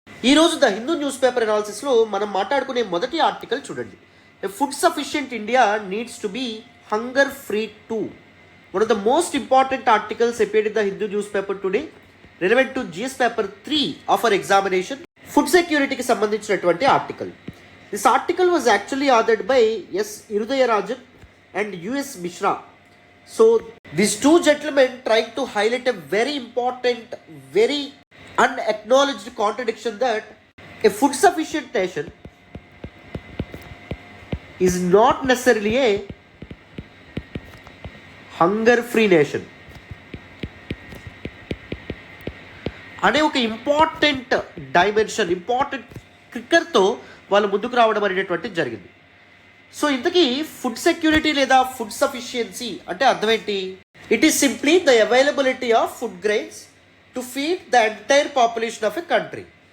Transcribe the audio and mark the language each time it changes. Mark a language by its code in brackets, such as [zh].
[te] ఈ రోజు the Hindu news paper analysis లో మనం మాట్లాడుకునే మొదటి ఆర్టికల్ చూడండి. [en] A food sufficient India needs to be hunger free too. One of the most important articles appeared in the Hindu newspaper today, relevant to GS paper 3 of our examination. [te] Food security కి సంబంధించినటువంటి article. [en] This article was actually authored by S. Irudayarajan and US Mishra. So these two gentlemen trying to highlight a very important, very unacknowledged contradiction that a food sufficient nation is not necessarily a hunger free nation. [te] అనే ఒక important dimension, important క్లిక్కర్తో వాళ్ళు ముందుకు రావడం అనేటటువంటి జరిగింది. So ఇంతకీ food security లేదా food sufficiency అంటే అర్థం ఏంటి? [en] It is simply the availability of food grains to feed the entire population of a country.